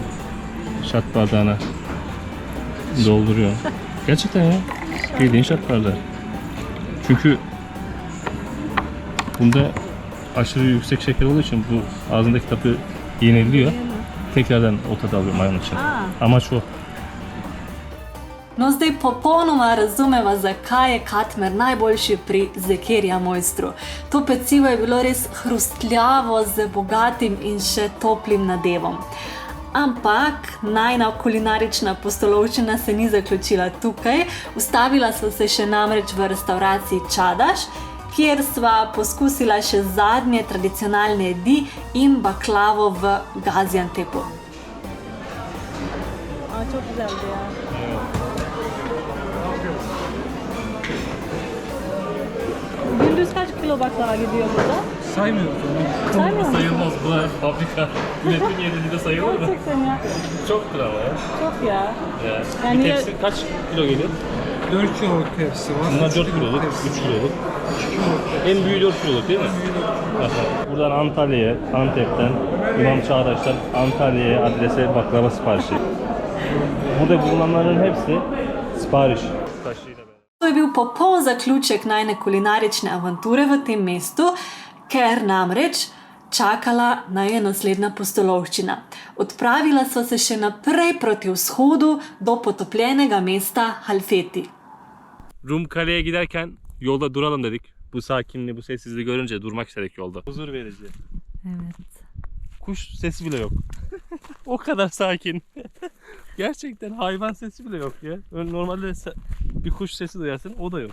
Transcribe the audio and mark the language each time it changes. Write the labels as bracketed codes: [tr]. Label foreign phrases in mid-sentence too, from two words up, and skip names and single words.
[tr] Şat bardağına dolduruyorsun. Gerçekten ya. Bildiğin şat bardağı. Çünkü bunda aşırı yüksek şeker olduğu için bu ağzındaki tadı yeniliyor. Tekrardan o tadı alıyorum ayağın için. Amaç o. [sl] No, zdaj popolnoma razumeva, zakaj je katmer najboljši pri Zekirija mojstru. To pecivo je bilo res hrustljavo, z bogatim in še toplim nadevom. Ampak najina kulinarična pustolovščina se ni zaključila tukaj. Ustavila sva se še namreč v restavraciji Čadaš, kjer sva poskusila še zadnje tradicionalne jedi in baklavo v Gaziantepu. [tr] Çok güzeldi ya. Gündüz kaç kilo baklava gidiyor burada? Saymıyoruz onu. Saymıyor musun? Sayılmaz bu fabrika. Üretim yerinde sayılır mı? Gerçekten ya. Çoktur ama ya. Çok ya. Bir tepsi kaç kilo geliyor? 4 kiloluk tepsi var. Bunlar 3 4 kiloluk, 3 kiloluk. En büyüğü 4 kiloluk değil mi? Aha. Buradan Antalya'ya, Antep'ten İmam Çağdaş'tan Antalya'ya adrese baklava siparişi. Burada bulunanların hepsi sipariş. [sl] To je bil popoln zaključek najne kulinarične avanture v tem mestu, ker namreč čakala naj je naslednja pustolovščina. Odpravila sva se še naprej proti vzhodu do potopljenega mesta Halfeti. [tr] Rum Kale'ye giderken yolda duralım dedik. Bu sakinliği, bu sessizliği görünce durmak istedik yolda. Huzur verici. Evet. Kuş sesi bile yok. O kadar sakin. Gerçekten hayvan sesi bile yok ya. Normalde bir kuş sesi duyarsın, o da yok.